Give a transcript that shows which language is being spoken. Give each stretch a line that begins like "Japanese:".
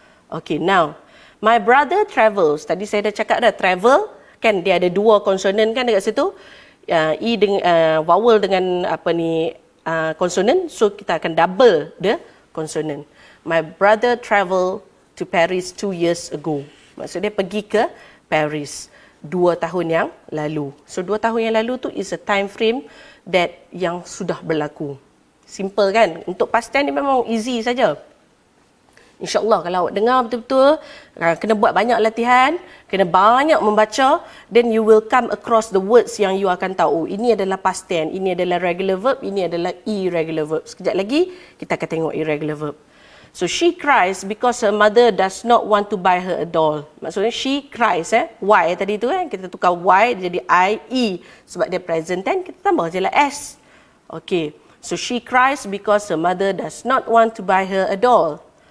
English: Okay, now my brother travels.
Malay: Tadi saya dah cakap dah, travel kan dia ada 2 konsonan kan dekat situ. E dengan vowel dengan konsonan, so kita akan double the konsonan.
English: My brother traveled to Paris 2 years ago.
Malay: Maksudnya pergi ke Paris 2 tahun yang lalu. So 2 tahun yang lalu tu
English: is a time frame that
Malay: yang sudah berlaku. Simple kan? Untuk past tense ni memang easy saja. InsyaAllah kalau awak dengar betul-betul, kena buat banyak latihan, kena banyak membaca,
English: then you will come across the words
Malay: yang you akan tahu. Ini adalah past tense, ini adalah regular verb, ini adalah irregular verb. Sekejap lagi, kita akan tengok irregular verb.
English: So, she cries because her mother does not want to buy her a doll.
Malay: Maksudnya,
English: she cries.
Malay: Y tadi tu kan, kita tukar Y jadi I-E. Sebab dia present tense, kita tambah je lah S. Okay.
English: So, she cries because her mother does not want to buy her a doll.